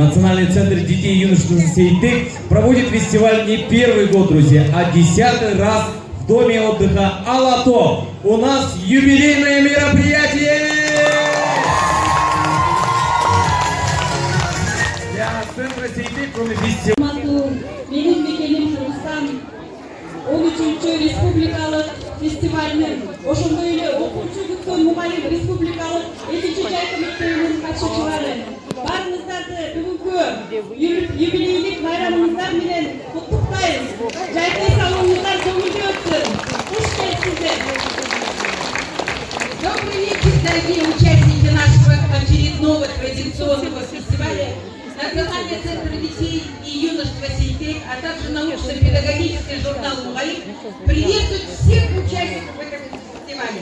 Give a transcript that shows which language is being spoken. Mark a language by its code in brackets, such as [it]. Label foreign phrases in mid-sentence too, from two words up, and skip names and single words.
[ru] Национальный центр детей и юношества Сейтек проводит фестиваль не первый год, друзья, а 10-й раз в доме отдыха Алато. У нас юбилейное мероприятие! Для центра Сейтек, кроме фестиваля, [ky] Менин Мекеним Кыргызстан 13-чү республикалык фестивалинин ошондой эле окуучу күткөн мугалим республикалык 2-чи жайкы мектебинин катышуучулары баарыңыздарды бүгүнкү юбилейлик байрамыңыздар менен куттуктайбыз. Жайкы салууңуздар көңүлдүү өтсүн. Куш келипсиздер. [ru] Добрый вечер, дорогие участники нашего очередного традиционного фестиваля. Национальный центр детей и юношества Сейтек, а также научно-педагогический журнал «Мугалим» приветствует всех участников этого фестиваля.